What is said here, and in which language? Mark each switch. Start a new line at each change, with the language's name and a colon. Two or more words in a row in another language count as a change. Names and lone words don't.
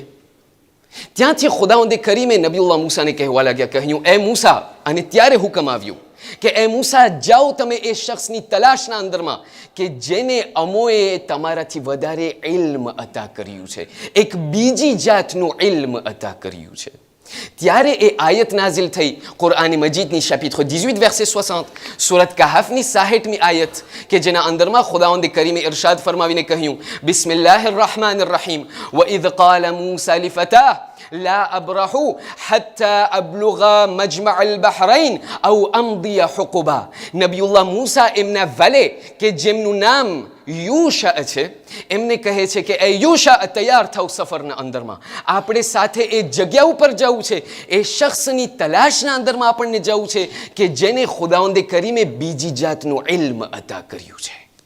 Gujarati: ત્યાંથી ખુદાવંદે કરીમે નબીઉલ્લાહ મૂસાને કહેવા લાગ્યા, કહ્યું, એ મૂસા, અને ત્યારે હુકમ આવ્યું કે એ મૂસા, જાઓ તમે એ શખ્સની તલાશના અંદરમાં કે જેને અમોએ તમારાથી વધારે ઇલ્મ અતા કર્યું છે, એક બીજી જાતનું ઇલ્મ અતા કર્યું છે. ત્યારે એ આયત નાઝિલ થઈ કુરઆન મજીદની
French: chapitre 18 verset 60
Gujarati: સુરત કહફની 60મી આયત કે જેના અંદરમાં ખુદાવંદ કરીમે ઇરશાદ ફરમાવીને કહ્યું,
Arabic: بسم الله الرحمن الرحيم, وإذ قال موسى لفتاه لا أبرح حتى أبلغ مجمع البحرين أو أمضي حقبا.
Gujarati: નબી અલ્લાહ મૂસા એમના વલે કે જેમનું નામ યુશા છે એમને કહે છે કે એ યુશા, તૈયાર થાવ સફરના અંદરમાં, આપણે સાથે એ જગ્યા ઉપર જવું છે, એ શખ્સની તલાશના અંદરમાં આપણને જવું છે કે જેને ખુદાવંદે કરીમે બીજી જાતનું ઇલ્મ અતા કર્યું છે.